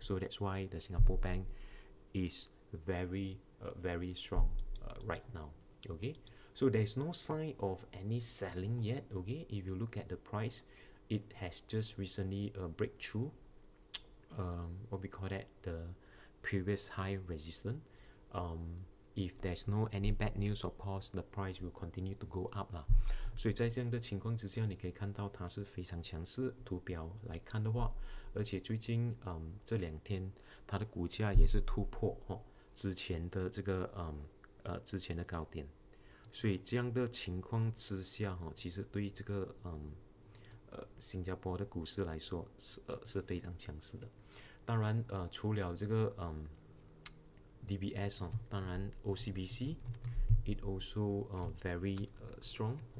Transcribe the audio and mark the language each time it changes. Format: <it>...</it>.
<en>So that's why the Singapore bank is very very strong right now. Okay, so there's no sign of any selling yet. Okay, if you look at the price, it has just recently breakthrough what we call that, the previous high resistance. If there's no any bad news, of course the price will continue to go up 啦。</en> <zh>所以在这样的情况之下，你可以看到它是非常强势。图表来看的话，而且最近这2天它的股价也是突破之前的这个之前的高点，所以这样的情况之下其实对这个新加坡的股市来说是非常强势的。当然除了这个DBS当然 OCBC</zh> <en>it also very strong.</en>